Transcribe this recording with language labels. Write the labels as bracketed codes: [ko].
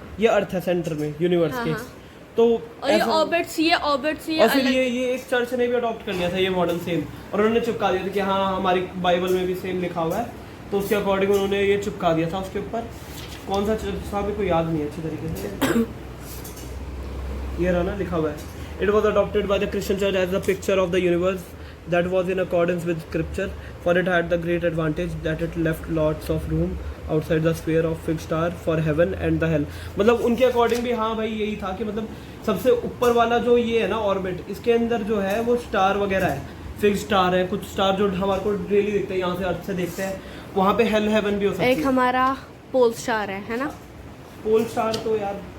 [hi] ये अर्थ है सेंटर में यूनिवर्स के। तो और ये ऑर्बिट्स और फिर ये एक चर्च ने भी अडॉप्ट कर लिया था ये मॉडल सेम, और उन्होंने चिपका दिया था कि हाँ हमारी बाइबल में भी सेम लिखा हुआ है, तो उसके अकॉर्डिंग उन्होंने ये चिपका दिया था उसके ऊपर। कौन सा चर्च था भी कोई याद नहीं है अच्छी तरीके से। ये रहा ना लिखा हुआ है, [en] It was adopted by the Christian church as the picture of the universe that was in accordance with scripture, for it had the great advantage that it left lots of room outside the sphere of fixed star for heaven and the hell। [hi] मतलब उनके according भी हाँ भाई यही था कि मतलब सबसे ऊपर वाला जो ये है ना ऑर्बिट, इसके अंदर जो है वो स्टार वगैरह है, फिक्स स्टार है, कुछ स्टार जो हमारे को डेली दिखते हैं, यहाँ से अर्थ से देखते हैं, वहाँ पे हेल हेवन भी हो सकती है। एक हमारा पोल स्टार है ना? पोल स्टार तो यार